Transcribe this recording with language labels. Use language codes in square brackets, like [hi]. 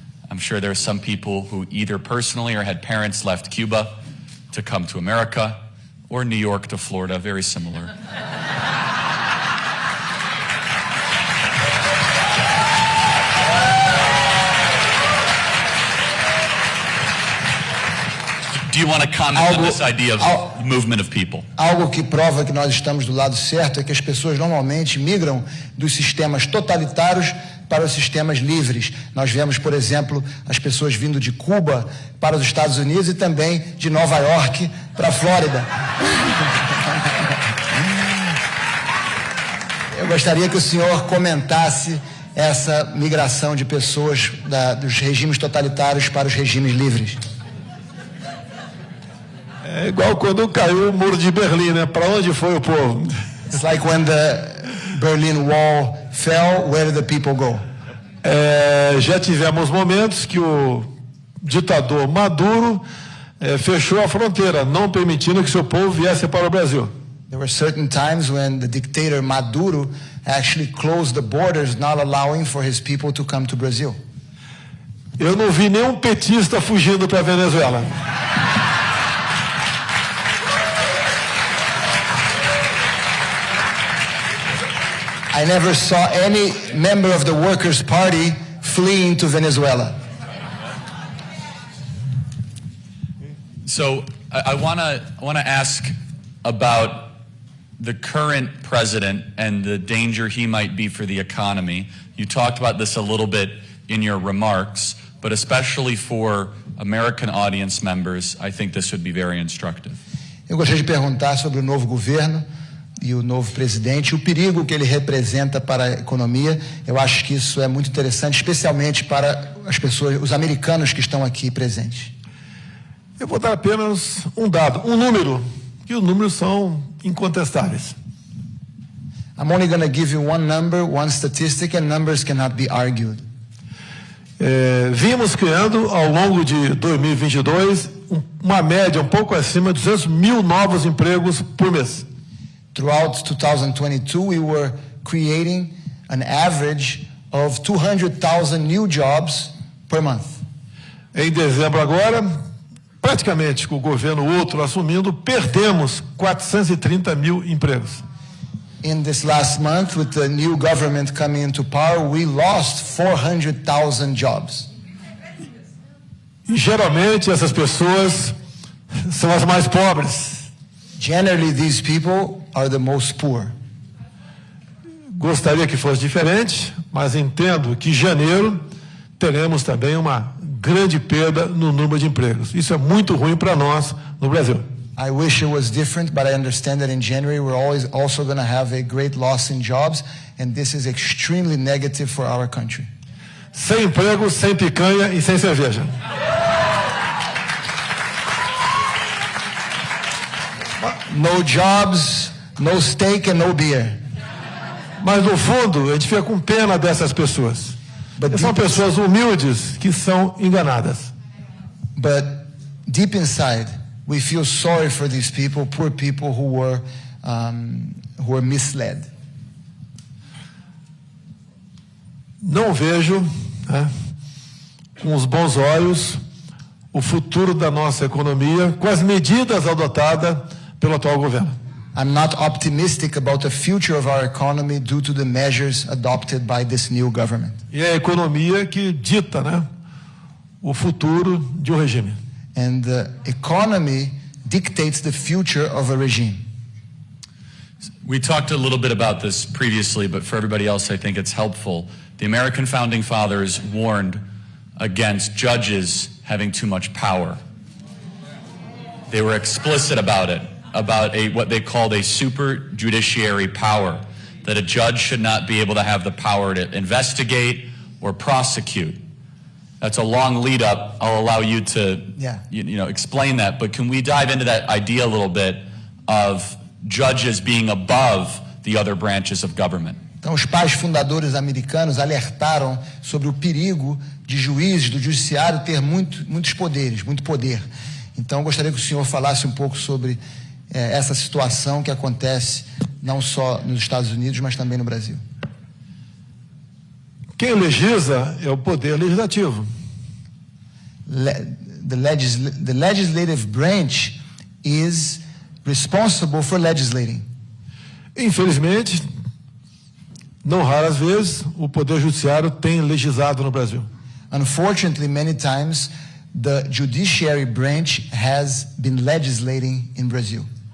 [en] I'm sure there are some people who either personally or had parents left Cuba to come to America, or New York to Florida, very similar. Do you want to comment on this idea of movement of people? [pt] Algo que prova que nós estamos do lado certo é que as pessoas normalmente migram dos sistemas totalitários para os sistemas livres. Nós vemos, por exemplo, as pessoas vindo de Cuba para os Estados Unidos e também de Nova York para a Flórida. Eu gostaria que o senhor comentasse essa migração de pessoas dos regimes totalitários para os regimes livres. É igual quando caiu o muro de Berlim, né? Para onde foi o povo? [en] It's like when the Berlin Wall fell, where did the people go? [pt] Já tivemos momentos que o ditador Maduro fechou a fronteira, não permitindo que seu povo viesse para o Brasil. [en] There were certain times when the dictator Maduro actually closed the borders, not allowing for his people to come to Brazil. [pt] Eu não vi nenhum petista fugindo para a Venezuela. [en] I never saw any member of the Workers' Party fleeing to Venezuela. So I want to ask about the current president and the danger he might be for the economy. You talked about this a little bit in your remarks, but especially for American audience members, I think this would be very instructive. [pt] Eu gostaria de perguntar sobre o novo governo e o novo presidente, o perigo que ele representa para a economia. Eu acho que isso é muito interessante, especialmente para as pessoas, os americanos que estão aqui presentes. Eu vou dar apenas um dado, um número, que os números são incontestáveis. [en] I'm only going to give you one number, one statistic, and numbers cannot be argued. [pt] Vimos criando ao longo de 2022 uma média um pouco acima de 200 mil novos empregos por mês. [en] Throughout 2022, we were creating an average of 200,000 new jobs per month. [pt] Em dezembro agora, praticamente com o governo outro assumindo, perdemos 430 mil empregos. [en] In this last month, with the new government coming into power, we lost 400,000 jobs. [pt] E geralmente essas pessoas são as mais pobres. [en] Generally, these people are the most poor. [pt] Gostaria que fosse diferente, mas entendo que em janeiro teremos também uma grande perda no número de empregos. Isso é muito ruim para nós no Brasil. [en] I wish it was different, but I understand that in January we're also going to have a great loss in jobs, and this is extremely negative for our country. [pt] Sem emprego, sem picanha e sem cerveja. [en] No jobs, no steak and no beer. [pt] Mas no fundo, a gente fica com pena dessas pessoas. São pessoas humildes que são enganadas. [en] But deep inside, we feel sorry for these people, poor people who were misled. [pt] Não vejo, com os bons olhos, o futuro da nossa economia com as medidas adotadas pelo atual governo. [en] I'm not optimistic about the future of our economy due to the measures adopted by this new government. [pt] E é a economia que dita, o futuro de um regime. [en] And the economy dictates the future of a regime. We talked a little bit about this previously, but for everybody else, I think it's helpful. The American founding fathers warned against judges having too much power. They were explicit about it, about what they called a super judiciary power, that a judge should not be able to have the power to investigate or prosecute. That's a long lead up. I'll allow you to explain that, but can we dive into that idea a little bit of judges being above the other branches of government? [pt] Então, os pais fundadores americanos alertaram sobre o perigo de juízes do judiciário ter muitos poderes, muito poder. Então, gostaria que o senhor falasse um pouco sobre essa situação que acontece não só nos Estados Unidos, mas também no Brasil. Quem legisla é o poder legislativo. [en] The legislative branch is responsible for legislating. [pt] Infelizmente, não raras vezes, o poder judiciário tem legislado no Brasil. [en] Unfortunately, many times, the judiciary branch has been legislating in Brazil.